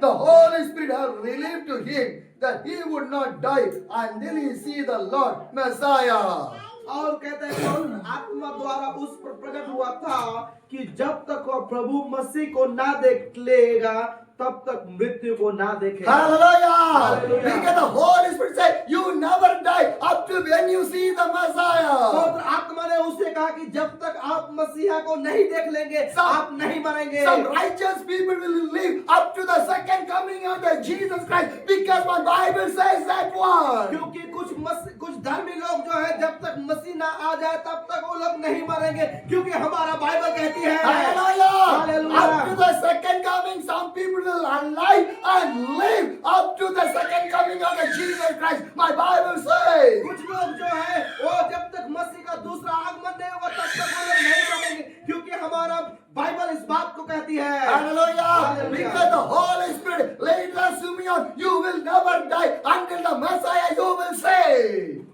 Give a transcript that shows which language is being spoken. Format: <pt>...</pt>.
<en>the Holy Spirit had relieved to him that he would not die until he see the Lord Messiah.</en> <hi>और कहता है पवित्र आत्मा द्वारा उस पर प्रकट हुआ था कि जब तक वह प्रभु मसीह को ना देख लेगा तब तक मृत्यु को ना देखे।</hi> <en>Hallelujah. Hallelujah. Because the Holy Spirit said, you never die up to when you see the Messiah.</en> <hi>पवित्र आत्मा ने उसे कहा कि जब तक आप मसीहा को नहीं देख लेंगे आप नहीं मरेंगे।</hi> <en>Some righteous people will live up to the second coming of the Jesus Christ because my Bible says that one.</en> <hi>क्योंकि कुछ धर्मी लोग जो है जब तक मसीह ना आ जाए तब तक वो लोग नहीं मरेंगे क्योंकि हमारा बाइबल कहती है।</hi> <en>Hallelujah. Hallelujah. Up to the second coming, some people will alive and live up to the second coming of the Jesus Christ. My Bible says.</en> <hi>कुछ लोग जो है वो जब तक मसीह का दूसरा आगमन नहीं होगा तब तक वो लोग नहीं मरेंगे क्योंकि हमारा बाइबल इस बात को कहती है।</hi> <en>Hallelujah. Hallelujah. Because the Holy Spirit laid us Simeon, you will never die until the Messiah you will save.</en>